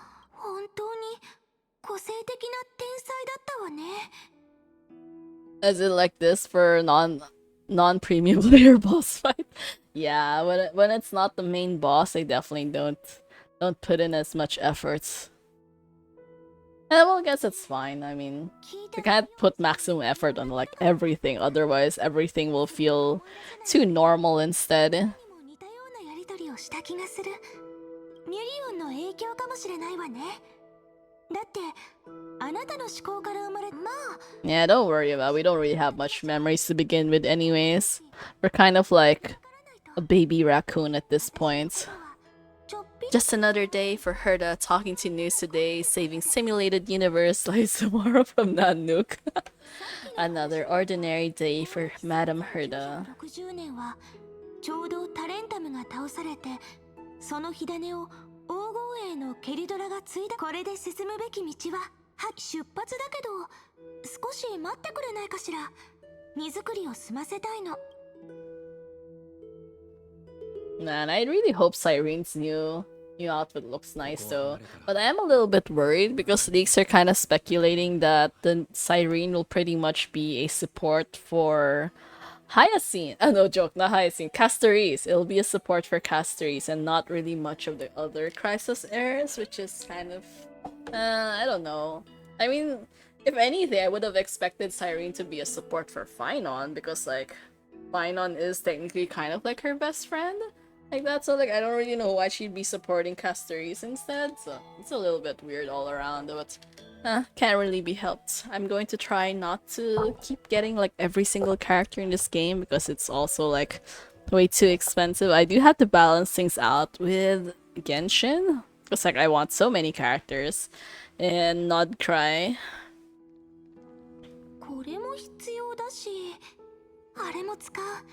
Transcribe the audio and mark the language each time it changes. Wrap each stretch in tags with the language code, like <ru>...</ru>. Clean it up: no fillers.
<ja>本当に個性的な天才だったわね。</ja> <en>Is it like this for non-premium player boss fight? Yeah, when it's not the main boss, I definitely don't put in as much effort. Well, I guess it's fine. I mean, you can't put maximum effort on like everything, otherwise everything will feel too normal instead.</en> <ja>にも似たようなやりとりをした気がする。ミュリオンの影響かもしれないわね。だってあなたの思考から生まれ、まあ</ja> <en>Yeah, don't worry about it. We don't really have much memories to begin with anyways. We're kind of like a baby raccoon at this point.</en> <ja>ちょっぴり</ja> <en>Just another day for Herda talking to News Today, saving simulated universe like tomorrow from Nanook. Another ordinary day for Madame Herda.</en> <ja>60年はちょうどタレンタムが倒されて、その火種を黄金栄のケリドラが継いだ。これで進むべき道は出発だけど、少し待ってくれないかしら。荷造りを済ませたいの。</ja> <en>Man, I really hope Cyrene's new outfit looks nice though. But I am a little bit worried because leaks are kind of speculating that the Cyrene will pretty much be a support for Hyacinth. No joke, not Hyacinth. Castoris. It'll be a support for Castoris and not really much of the other Crisis heirs, which is kind of... I don't know. I mean, if anything, I would have expected Cyrene to be a support for Phynon because, like, Phynon is technically kind of like her best friend. Like that, so like I don't really know why she'd be supporting Castoris instead, so it's a little bit weird all around, but can't really be helped. I'm going to try not to keep getting like every single character in this game because it's also like way too expensive. I do have to balance things out with Genshin because like I want so many characters and not cry.</en> <ja>これも必要だし、あれも使う。</ja>